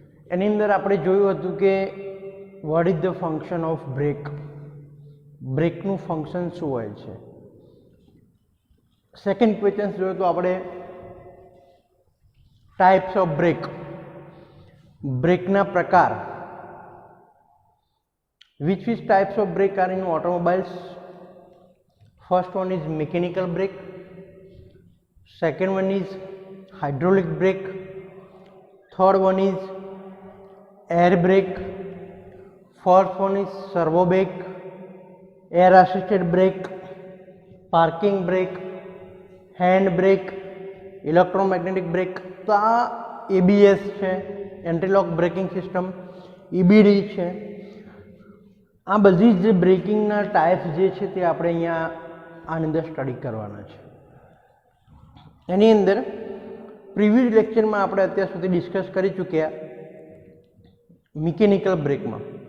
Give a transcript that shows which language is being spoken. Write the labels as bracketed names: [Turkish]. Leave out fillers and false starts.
[Gujarati] એની અંદર આપણે જોયું હતું કે [English] what is the function of break, [Gujarati] બ્રેકનું function શું હોય છે. સેકન્ડ ક્વેશ્ચન જોયું તો આપણે [English] types of break, [Gujarati] બ્રેકના પ્રકાર. [English] Which types of brake are in automobiles? First one is mechanical brake, second one is hydraulic brake, third one is air brake, fourth one is servo brake, air assisted brake, parking brake, hand brake, electromagnetic brake. [Gujarati] તો આ ABS છે, anti lock braking system, EBD છે. આ બધી જ બ્રેકિંગના types જે છે તે આપણે અહીંયા આની અંદર સ્ટડી કરવાના છે. એની અંદર પ્રીવિયસ લેક્ચરમાં આપણે અત્યાર સુધી ડિસ્કસ કરી ચૂક્યા મિકેનિકલ બ્રેકમાં.